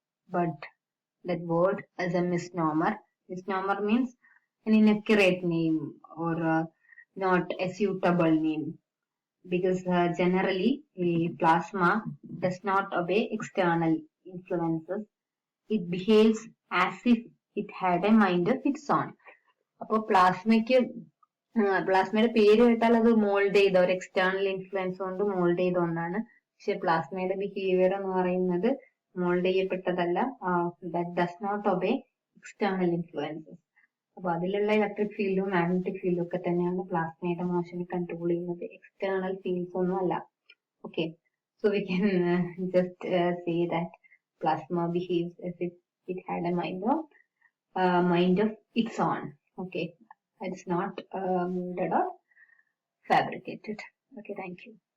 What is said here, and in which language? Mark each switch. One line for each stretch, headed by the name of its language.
English: But that word is a misnomer. Misnomer means an inaccurate name or not a suitable name, because generally plasma does not obey external influences. It behaves as if it had a mind of its own.
Malayalam: അപ്പോൾ പ്ലാസ്മയ്ക്ക് പ്ലാസ്മയുടെ പേര് കേട്ടാൽ അത് mould ചെയ്ത ഒരു external influence കൊണ്ട് mould ചെയ്ത ഒന്നാണ്. പക്ഷെ പ്ലാസ്മയുടെ ബിഹേവിയർ എന്ന് പറയുന്നത് mould ചെയ്യപ്പെട്ടതല്ല.
English: That does not obey external influences.
Malayalam: അപ്പൊ അതിലുള്ള ഇലക്ട്രിക് ഫീൽഡും മാഗ്നറ്റിക് ഫീൽഡും ഒക്കെ തന്നെയാണ് പ്ലാസ്മയുടെ മോഷനെ കൺട്രോൾ ചെയ്യുന്നത്. എക്സ്റ്റേണൽ ഫീൽഡ്സ് ഒന്നും അല്ല.
English: Okay, so we can just say that plasma behaves as if it had a mind of its own. Okay, it's not molded or fabricated. Okay, thank you.